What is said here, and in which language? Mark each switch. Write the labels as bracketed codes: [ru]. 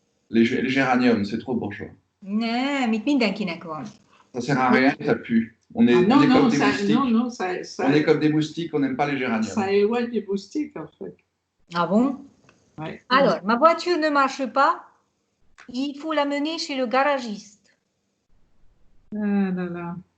[fr] Les géraniums, c'est trop bourgeois. [hu] Nem, itt mindenkinek van. [fr] Ça sert à rien, ça pue. On est comme des moustiques, on n'aime pas les géraniums. Ça éloigne les moustiques, en fait. Ah bon? Ouais. Alors, ma voiture ne marche pas. Il faut la mener chez le garagiste. Ah là là.